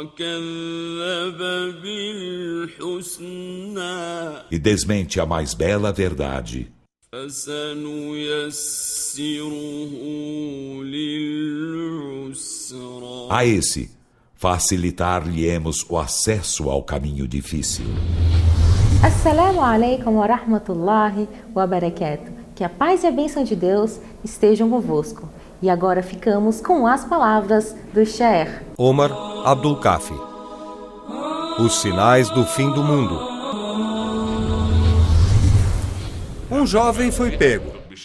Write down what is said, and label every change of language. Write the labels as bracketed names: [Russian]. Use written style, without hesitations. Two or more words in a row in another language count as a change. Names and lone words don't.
[Portuguese] e desmente a mais bela verdade, a esse facilitar-lhe-emos o acesso ao caminho difícil. [Arabic] السلام عليكم ورحمة الله وبركاته. [Portuguese] Que a paz e a bênção de Deus estejam convosco. E agora ficamos com as palavras do Sheikh Omar Abdul Kafi. Os sinais do fim do mundo. Um jovem foi pego.